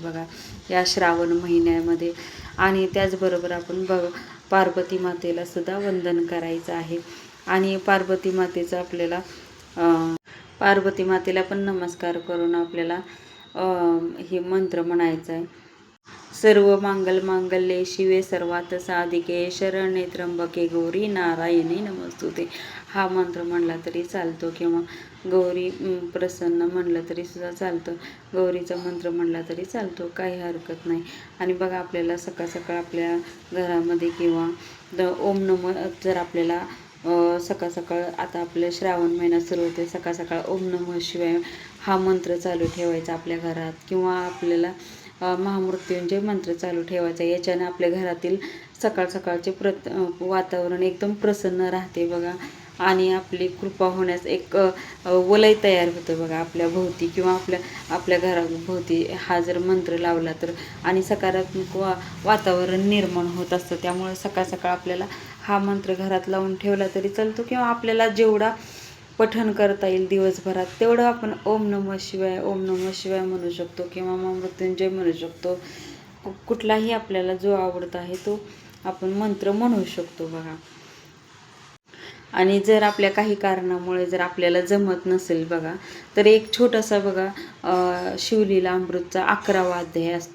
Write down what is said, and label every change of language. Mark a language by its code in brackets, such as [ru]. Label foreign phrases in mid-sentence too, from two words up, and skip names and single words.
[mr] बघा या श्रावण महिन्यामध्ये आणि त्याचबरोबर आपण पार्वती मातेला सुद्धा वंदन करायचं आहे आणि पार्वती मातेचं आपल्याला पार्वती मातेला पण नमस्कार करून आपल्याला हे मंत्र म्हणायचं आहे. [sa] सर्व मांगल मांगल्ये शिवे सर्वार्थ साधिके शरण्ये त्र्यंबके गौरी नारायणी नमस्तुते. [mr] हा मंत्र म्हणला तरी चालतो किंवा गौरी प्रसन्न म्हणलं तरी सुद्धा चालतं. गौरीचा मंत्र म्हणला तरी चालतो, काही हरकत नाही. आणि बघा आपल्याला सकाळ सकाळ आपल्या घरामध्ये किंवा [sa] ओम नमः [mr] जर आपल्याला सकाळ सकाळ आता आपलं श्रावण महिना सुरू होते. सकाळ सकाळ [sa] ओम नमः शिवाय [mr] हा मंत्र चालू ठेवायचा आपल्या घरात किंवा आपल्याला महामृत्युंजय मंत्र चालू ठेवायचा. याच्यानं आपल्या घरातील सकाळ सकाळचे वातावरण एकदम प्रसन्न राहते. बघा आणि आपली कृपा होण्यास एक वलय तयार होतं. बघा आपल्या भोवती किंवा आपल्या घराभोवती हा जर मंत्र लावला तर आणि सकारात्मक वातावरण निर्माण होत असतं. त्यामुळे सकाळ सकाळ आपल्याला हा मंत्र घरात लावून ठेवला तरी चालतो किंवा आपल्याला जेवढा पठण करता येईल दिवसभरात तेवढं आपण [sa] ओम नमः शिवाय ओम नमः शिवाय [mr] म्हणू शकतो किंवा महामृत्युंजय म्हणू शकतो. कुठलाही आपल्याला जो आवडता आहे तो आपण मंत्र म्हणू शकतो. बघा आणि जर आपल्या काही कारणामुळे जर आपल्याला जमत नसेल बघा तर एक छोटासा बघा शिवलीला अमृतचा 11वा अध्याय असतो.